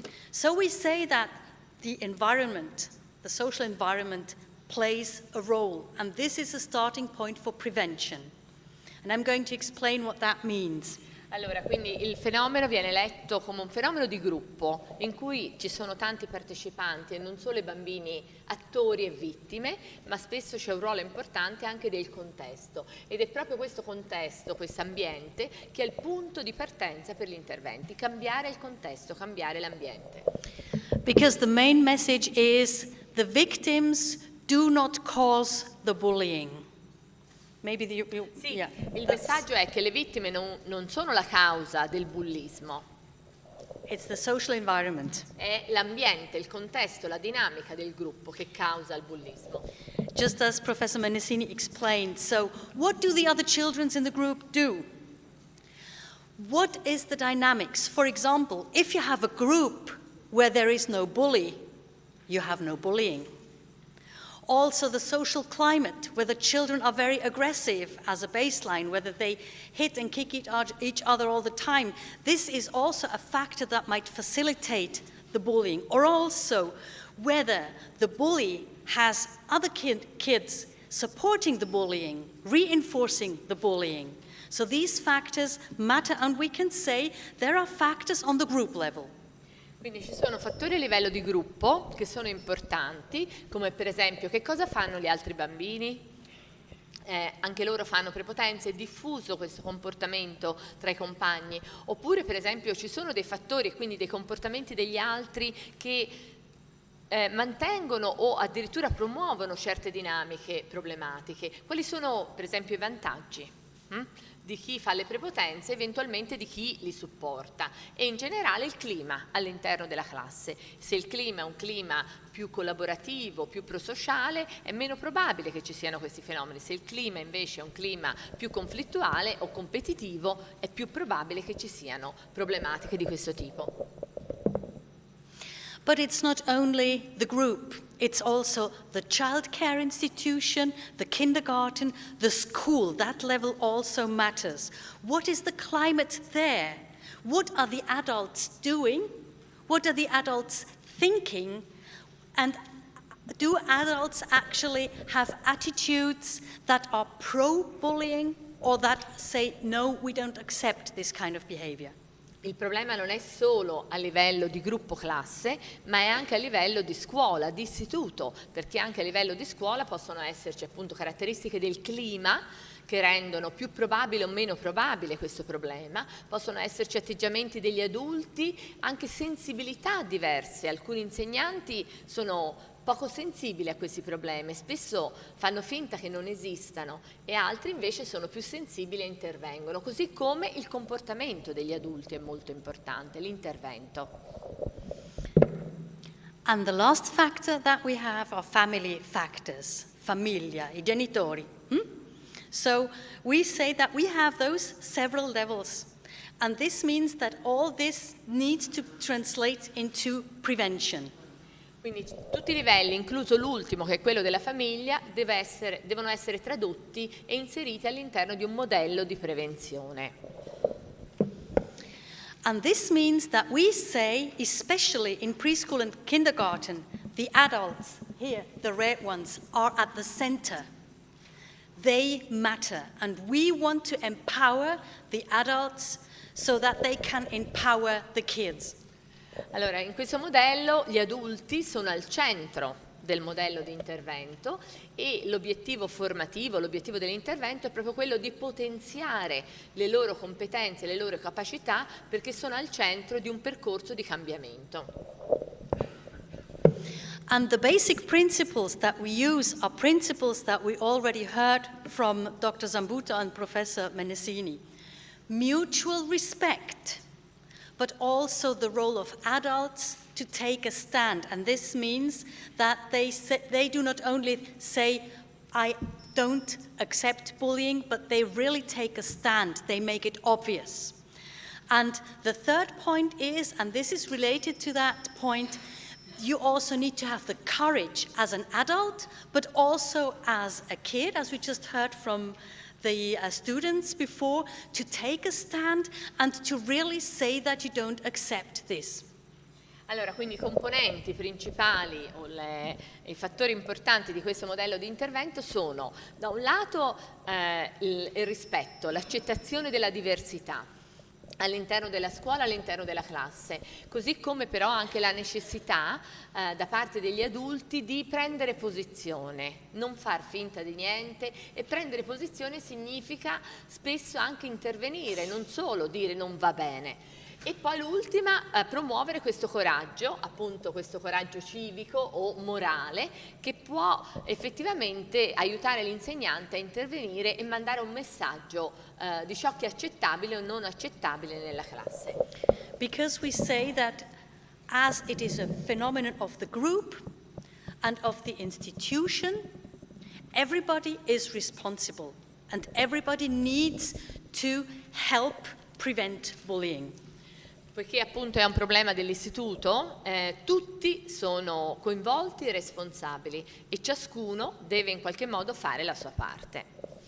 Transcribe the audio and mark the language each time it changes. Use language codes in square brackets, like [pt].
[en] So we say that the environment, the social environment, plays a role, and this is a starting point for prevention. And I'm going to explain what that means. [it] Allora, quindi il fenomeno viene letto come un fenomeno di gruppo in cui ci sono tanti partecipanti e non solo i bambini attori e vittime, ma spesso c'è un ruolo importante anche del contesto ed è proprio questo contesto, questo ambiente che è il punto di partenza per gli interventi, cambiare il contesto, cambiare l'ambiente. [en] Because the main message is the victims do not cause the bullying. Maybe [it] Sì, [en] yeah, [it] il messaggio è che le vittime non sono la causa del bullismo, [en] it's the social environment. [it] è l'ambiente, il contesto, la dinamica del gruppo che causa il bullismo. [en] Just as Professor Menesini explained, so what do the other children in the group do? What is the dynamics? For example, if you have a group where there is no bully, you have no bullying. Also the social climate, where the children are very aggressive as a baseline, whether they hit and kick each other all the time. This is also a factor that might facilitate the bullying. Or also whether the bully has other kids supporting the bullying, reinforcing the bullying. So these factors matter, and we can say there are factors on the group level. [it] Quindi ci sono fattori a livello di gruppo che sono importanti, come per esempio che cosa fanno gli altri bambini? Anche loro fanno prepotenza, è diffuso questo comportamento tra i compagni, oppure per esempio ci sono dei fattori e quindi dei comportamenti degli altri che mantengono o addirittura promuovono certe dinamiche problematiche. Quali sono per esempio i vantaggi? Di chi fa le prepotenze, eventualmente di chi li supporta e in generale il clima all'interno della classe. Se il clima è un clima più collaborativo, più prosociale, è meno probabile che ci siano questi fenomeni. Se il clima invece è un clima più conflittuale o competitivo, è più probabile che ci siano problematiche di questo tipo. [en] But it's not only the group, it's also the childcare institution, the kindergarten, the school. That level also matters. What is the climate there? What are the adults doing? What are the adults thinking? And do adults actually have attitudes that are pro-bullying or that say, no, we don't accept this kind of behavior? [it] Il problema non è solo a livello di gruppo classe, ma è anche a livello di scuola, di istituto, perché anche a livello di scuola possono esserci appunto caratteristiche del clima che rendono più probabile o meno probabile questo problema, possono esserci atteggiamenti degli adulti, anche sensibilità diverse. Alcuni insegnanti sono poco sensibili a questi problemi, spesso fanno finta che non esistano e altri invece sono più sensibili e intervengono, così come il comportamento degli adulti è molto importante, l'intervento. [en] And the last factor that we have are family factors, [it] famiglia, I genitori. [en] So we say that we have those several levels, and this means that all this needs to translate into prevention. [it] Quindi tutti i livelli, incluso l'ultimo che è quello della famiglia, devono essere tradotti e inseriti all'interno di un modello di prevenzione. [en] And this means that we say, especially in preschool and kindergarten, the adults, here, the red ones, are at the center. They matter, and we want to empower the adults so that they can empower the kids. [it] Allora, in questo modello gli adulti sono al centro del modello di intervento e l'obiettivo formativo, l'obiettivo dell'intervento è proprio quello di potenziare le loro competenze, le loro capacità perché sono al centro di un percorso di cambiamento. [en] And the basic principles that we use are principles that we already heard from Dr. Zambuto and Professor Menesini. Mutual respect, but also the role of adults to take a stand. And this means that they do not only say, I don't accept bullying, but they really take a stand. They make it obvious. And the third point is, and this is related to that point, you also need to have the courage as an adult, but also as a kid, as we just heard from the students before, to take a stand and to really say that you don't accept this. [it] Allora, quindi i componenti principali o i fattori importanti di questo modello di intervento sono, da un lato, il rispetto, l'accettazione della diversità all'interno della scuola, all'interno della classe, così come però anche la necessità da parte degli adulti di prendere posizione, non far finta di niente, e prendere posizione significa spesso anche intervenire, non solo dire non va bene. E poi l'ultima, promuovere questo coraggio, appunto questo coraggio civico o morale, che può effettivamente aiutare l'insegnante a intervenire e mandare un messaggio di ciò che è accettabile o non accettabile nella classe. [en] Because we say that as it is a phenomenon of the group and of the institution, everybody is responsible and everybody needs to help prevent bullying. [it] Poiché appunto è un problema dell'istituto, tutti sono coinvolti e responsabili e ciascuno deve in qualche modo fare la sua parte.